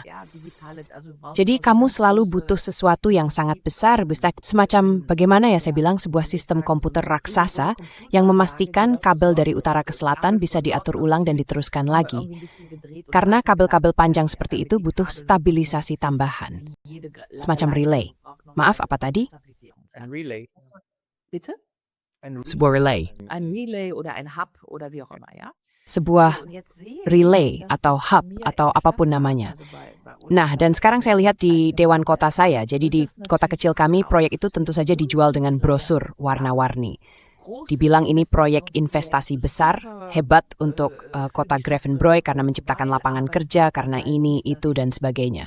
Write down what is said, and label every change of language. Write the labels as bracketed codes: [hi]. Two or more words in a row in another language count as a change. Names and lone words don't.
[id] Jadi kamu selalu butuh sesuatu yang sangat besar, semacam bagaimana ya saya bilang sebuah sistem komputer raksasa yang memastikan kabel dari utara ke selatan bisa diatur ulang dan diteruskan lagi. Karena kabel-kabel panjang seperti itu butuh stabilisasi tambahan. Semacam relay. Maaf, apa tadi? [de] Ein Relay. Bitte? [id] Sebuah relay. [de] Ein Relay oder ein Hub oder wie auch immer, ya. [id] Sebuah relay atau hub atau apapun namanya. Nah, dan sekarang saya lihat di Dewan Kota saya, jadi di kota kecil kami, proyek itu tentu saja dijual dengan brosur warna-warni. Dibilang ini proyek investasi besar, hebat untuk kota Grevenbroich karena menciptakan lapangan kerja, karena ini, itu, dan sebagainya.